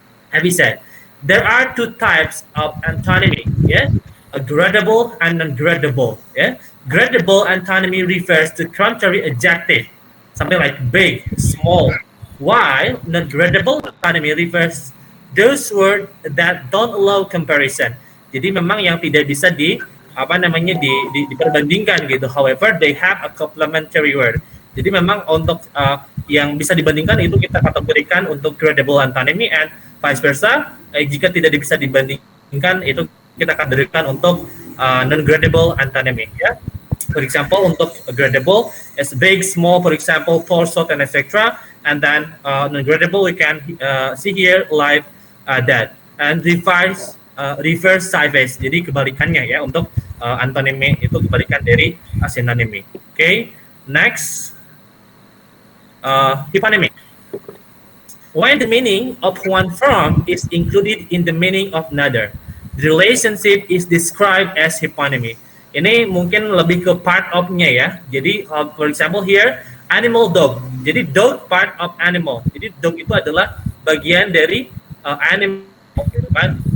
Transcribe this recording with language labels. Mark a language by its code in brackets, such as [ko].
[en] Happy said, there are two types of antonymy, yeah, a gradable and non-gradable. Yeah, gradable antonymy refers to contrary adjective, something like big, small, while non-gradable antonymy refers those words that don't allow comparison. [id] Jadi memang yang tidak bisa diperbandingkan gitu. [en] However, they have a complementary word. [id] Jadi memang untuk yang bisa dibandingkan itu kita kategorikan untuk gradable antonymy, [en] and vice versa. [id] Jika tidak bisa dibandingkan itu kita kategorikan untuk non-gradable antonymy. [en] Ya. For example, untuk gradable is big, small, for example, tall, short, and etc. And then non-gradable we can see here live, that, and reverse sideways. [id] Jadi kebalikannya ya untuk antonymy itu kebalikan dari synonymy. [en] Okay, next, hyponymy. When the meaning of one form is included in the meaning of another, the relationship is described as hyponymy. [id] Ini mungkin lebih ke part of-nya ya. Jadi, [en] for example here, [id] animal dog. Jadi dog [en] part of animal. [id] Jadi dog itu adalah bagian dari animal, gitu kan?